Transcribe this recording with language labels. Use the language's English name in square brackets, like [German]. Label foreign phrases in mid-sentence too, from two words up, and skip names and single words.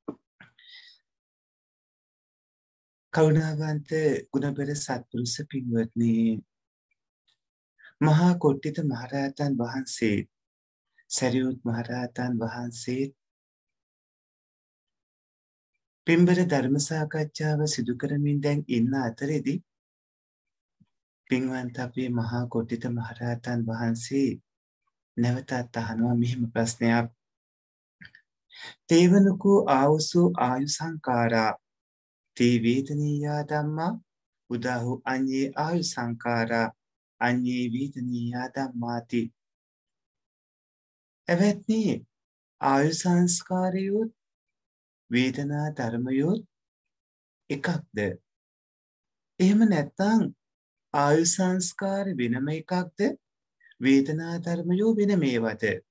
[Sinhala] කරුණාවන්ත ගුණබර සත්පුරුෂ පින්වත්නි මහා කොට්ටිත මහරහතන් වහන්සේ සරියුත් මහරහතන් වහන්සේ පින්බර ධර්ම සාකච්ඡාව සිදු කරමින් දැන් ඉන්න අතරේදී පින්වන්ත අපේ මහා කොට්ටිත මහරහතන් වහන්සේ නැවතත් අහනවා මෙහෙම ප්‍රශ්නයක්. [Pali] තේවනුකෝ ආවුසු ආයු සංකාරා තේ වේදනීයා ධම්මා උදාහු අඤ්ඤේ ආයු සංකාරා අඤ්ඤේ වේදනීයා ධම්මාති. [Sinhala] එවත්නි ආයු සංස්කාරයොත් වේදනා ධර්මයොත් එකක්ද? එහෙම නැත්නම් ආයු සංස්කාර වෙනම එකක්ද? වේදනා ධර්මයෝ වෙනම ඒවාද?